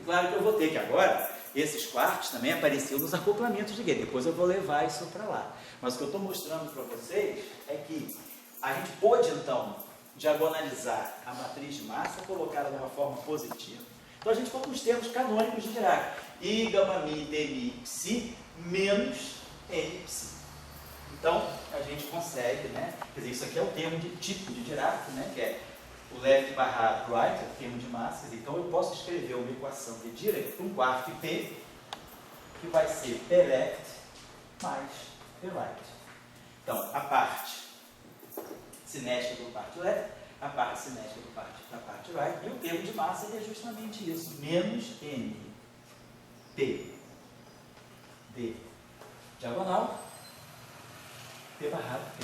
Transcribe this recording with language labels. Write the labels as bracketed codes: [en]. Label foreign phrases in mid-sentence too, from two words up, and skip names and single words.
[pt] Claro que eu vou ter que agora, esses quartos também apareceram nos acoplamentos de gate, depois eu vou levar isso para lá. Mas o que eu estou mostrando para vocês é que a gente pôde, então, diagonalizar a matriz de massa, colocá-la de uma forma positiva. Então, a gente foi com os termos canônicos de Dirac. I, gama, mi, d, mi, psi, menos n, psi. Então, a gente consegue, né? Quer dizer, isso aqui é o termo de tipo de Dirac, né? Que é o left barra right, é o termo de massa. Então, eu posso escrever uma equação de Dirac para um quarto P, que vai ser P left mais P right. Então, a parte cinética do parte left, a parte cinética da parte right, e o termo de massa é justamente isso, menos n, p, d, diagonal, p barrado p.